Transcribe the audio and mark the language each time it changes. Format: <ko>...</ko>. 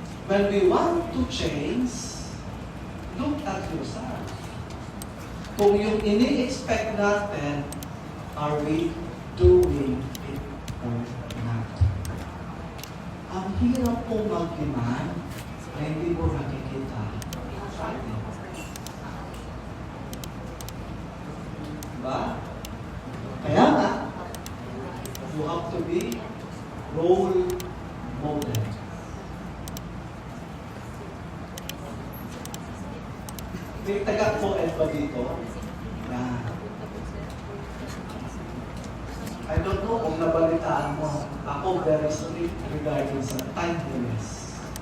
<en>When we want to change, look at yourself.</en> <tl>Kung yung ini-expect natin,</tl> <en>are we doing it or not?</en> <tl>Ang hirap pong mag-demand na hindi mo nakikita sa atin. Diba? Kaya nga,</tl> <en>you have to be role model.</en> <tl>May taga-poet pa dito na</tl> <en>I don't know</en> <tl>kung nabalitaan mo, ako very strict regarding sa timeliness.</tl>